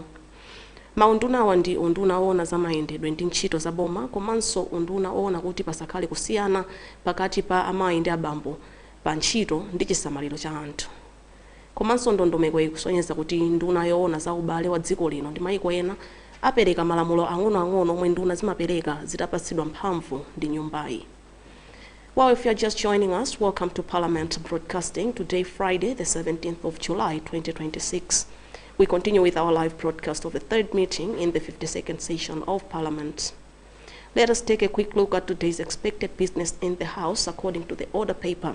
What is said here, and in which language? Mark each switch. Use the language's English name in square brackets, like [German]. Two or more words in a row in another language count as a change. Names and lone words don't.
[Nyanja] Maunduna awa ndi unduna owona za mayendedwe ndi ntchito za boma komanso unduna owona kuti pasakhale kusiyana pakati pa amayi ndi abambo pa ntchito ndi chisamaliro cha anthu. Komanso ndondomeko ikusonyeza kuti nduna yowona za ubale wa dziko lino ndi mayiko ena apereka malamulo ang'onoang'ono omwe nduna zimapereka zitapatsidwa mphamvu ndi nyumbayi. [English] Well, if you're just joining us, welcome to Parliament Broadcasting. Today, Friday, the 17th of July, 2026. We continue with our live broadcast of the third meeting in the 52nd session of Parliament. Let us take a quick look at today's expected business in the House according to the order paper.